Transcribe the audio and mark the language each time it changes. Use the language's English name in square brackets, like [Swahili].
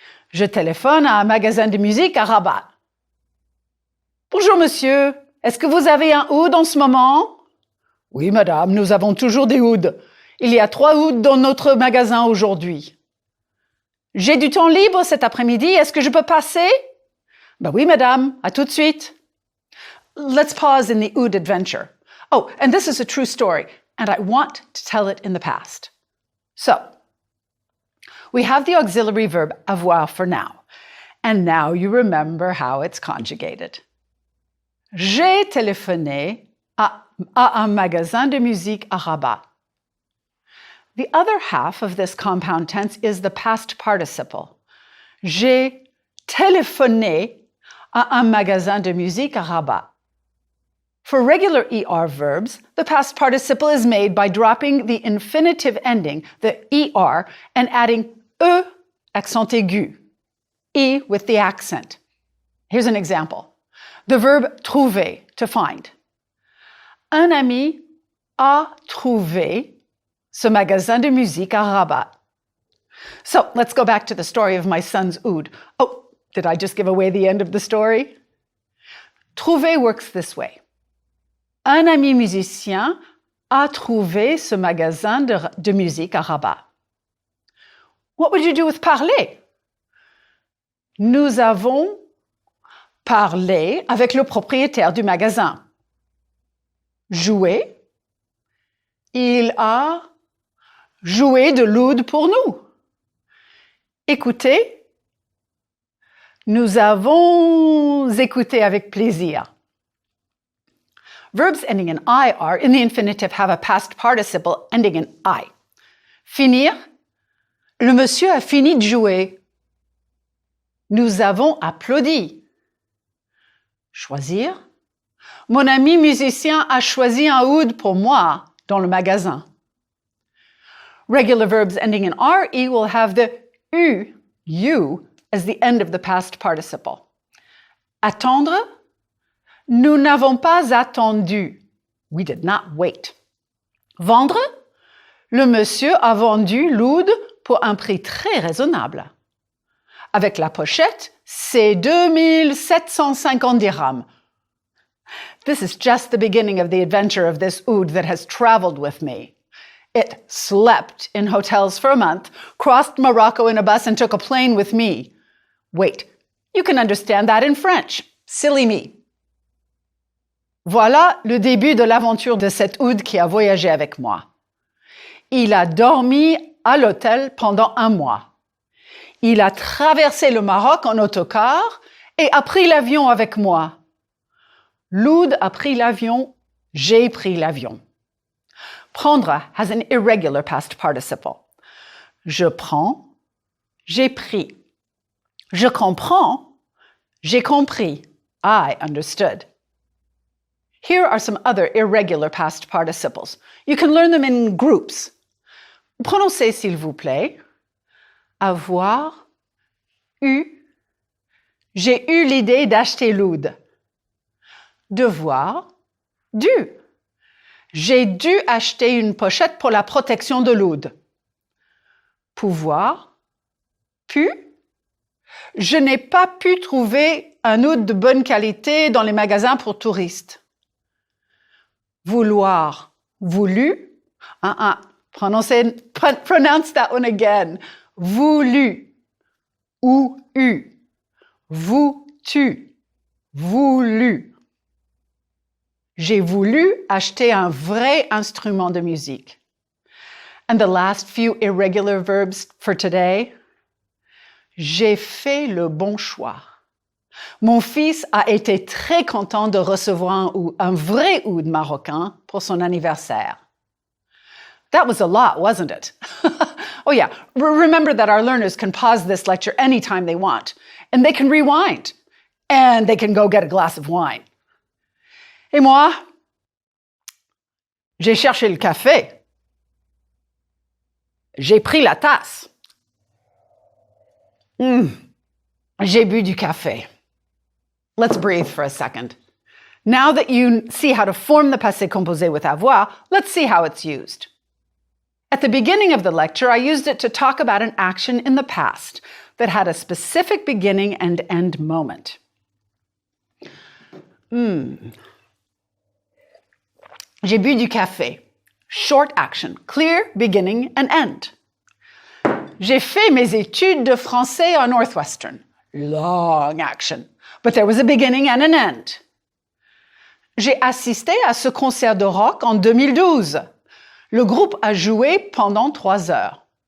[French] Je téléphone à un magasin de musique à Rabat. Bonjour monsieur, est-ce que vous avez un oud en ce moment? Oui madame, nous avons toujours des ouds. Il y a 3 ouds dans notre magasin aujourd'hui. J'ai du temps libre cet après-midi, est-ce que je peux passer? Ben oui madame, à tout de suite. [English] Let's pause in the oud adventure. Oh, and this is a true story, and I want to tell it in the past. So, we have the auxiliary verb avoir for now, and now you remember how it's conjugated. [French] J'ai téléphoné à un magasin de musique à Rabat. [English] The other half of this compound tense is the past participle. [French] J'ai téléphoné à un magasin de musique à Rabat. [English] For regular ER verbs, the past participle is made by dropping the infinitive ending, the ER, and adding E accent aigu, E with the accent. Here's an example. The verb trouver, to find. [French] Un ami a trouvé ce magasin de musique à Rabat. [English] So let's go back to the story of my son's oud. Oh, did I just give away the end of the story? Trouver works this way. [French] Un ami musicien a trouvé ce magasin de musique à Rabat. [English] What would you do with parler? [French] Nous avons parlé avec le propriétaire du magasin. Jouer. Il a joué de l'oud pour nous. Écouter. Nous avons écouté avec plaisir. [English] Verbs ending in IR in the infinitive have a past participle ending in I. [French] Finir. Le monsieur a fini de jouer. Nous avons applaudi. Choisir. Mon ami musicien a choisi un oud pour moi dans le magasin. [English] Regular verbs ending in RE will have the U as the end of the past participle. [French] Attendre. Nous n'avons pas attendu. [English] We did not wait. [French] Vendre. Le monsieur a vendu l'oud pour un prix très raisonnable. Avec la pochette, c'est 2750 dirhams. [English] This is just the beginning of the adventure of this oud that has traveled with me. It slept in hotels for a month, crossed Morocco in a bus, and took a plane with me. Wait, you can understand that in French. Silly me. [French] Voilà le début de l'aventure de cet oud qui a voyagé avec moi. Il a dormi à l'hôtel pendant 1 mois. Il a traversé le Maroc en autocar et a pris l'avion avec moi. L'oud a pris l'avion, j'ai pris l'avion. [English] Prendre has an irregular past participle. [French] Je prends, j'ai pris. Je comprends, j'ai compris. [English] I understood. Here are some other irregular past participles. You can learn them in groups. [French] Prononcez, s'il vous plaît. Avoir, eu. J'ai eu l'idée d'acheter l'oud. Devoir, dû. J'ai dû acheter une pochette pour la protection de l'oud. Pouvoir, pu. Je n'ai pas pu trouver un oud de bonne qualité dans les magasins pour touristes. Vouloir, voulu. [English] Pronounce that one again. [French] Voulu. Ou eu. Vous-tu. Voulu. J'ai voulu acheter un vrai instrument de musique. [English] And the last few irregular verbs for today. [French] J'ai fait le bon choix. Mon fils a été très content de recevoir un vrai oud marocain pour son anniversaire. [English] That was a lot, wasn't it? Oh yeah, remember that our learners can pause this lecture anytime they want, and they can rewind, and they can go get a glass of wine. [French] Et moi, j'ai cherché le café. J'ai pris la tasse. J'ai bu du café. [English] Let's breathe for a second. Now that you see how to form the passé composé with avoir, let's see how it's used. At the beginning of the lecture, I used it to talk about an action in the past that had a specific beginning and end moment. [French] J'ai bu du café. [English] Short action, clear beginning and end. [French] J'ai fait mes études de français à Northwestern. [English] Long action, but there was a beginning and an end. [French] J'ai assisté à ce concert de rock en 2012. Le groupe a joué pendant 3 heures.